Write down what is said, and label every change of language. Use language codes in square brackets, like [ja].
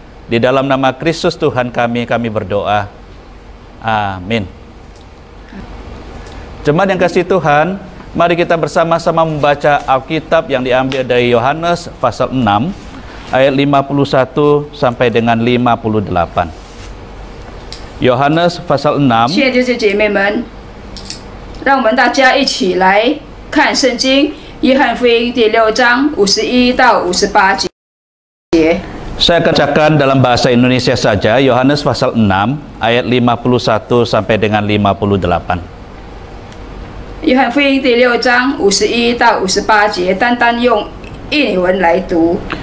[id] Di dalam nama Kristus Tuhan kami berdoa. Amin. Jemaat yang kasih Tuhan, mari kita bersama-sama membaca Alkitab yang diambil dari Yohanes pasal 6 ayat 51 sampai dengan 58. Yohanes pasal 6. [zh] 亲爱的弟兄姐妹们，让我们大家一起来看圣经约翰福音第6章51到58节。 [id] Saya akan bacakan dalam bahasa Indonesia saja, Yohanes pasal 6 ayat 51 sampai dengan 58. [zh] 约翰福音第6章51到58节，单单用印文来读。